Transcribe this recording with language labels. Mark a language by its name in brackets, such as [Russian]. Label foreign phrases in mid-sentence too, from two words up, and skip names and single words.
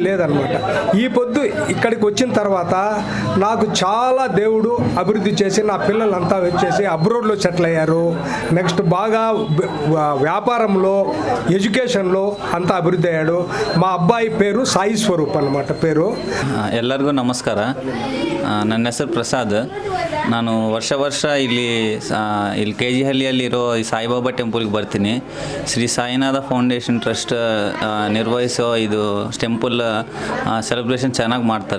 [Telugu] ఈ పొద్దు ఇక్కడికి వచ్చిన తర్వాత నాకు చాలా దేవుడు అభివృద్ధి చేసి నా పిల్లలంతా వచ్చేసి అబ్రోడ్లో సెటిల్ అయ్యారు. నెక్స్ట్ బాగా వ్యాపారంలో, ఎడ్యుకేషన్లో అంతా అభివృద్ధి అయ్యాడు. మా అబ్బాయి పేరు సాయి స్వరూప్ అన్నమాట పేరు. [Kannada] ಎಲ್ಲರಿಗೂ ನಮಸ್ಕಾರ. ನನ್ನ ಹೆಸರು ಪ್ರಸಾದ್. ನಾನು ವರ್ಷ ಇಲ್ಲಿ ಕೆ ಜಿ ಹಳ್ಳಿಯಲ್ಲಿರೋ ಈ ಸಾಯಿಬಾಬಾ ಟೆಂಪಲ್ಗೆ ಬರ್ತೀನಿ. ಶ್ರೀ ಸಾಯಿನಾಥ ಫೌಂಡೇಶನ್ ಟ್ರಸ್ಟ್ ನಿರ್ವಹಿಸೋ ಇದು ಟೆಂಪಲ್ ಸೆಲೆಬ್ರೇಷನ್ ಚೆನ್ನಾಗಿ ಮಾಡ್ತಾರೆ.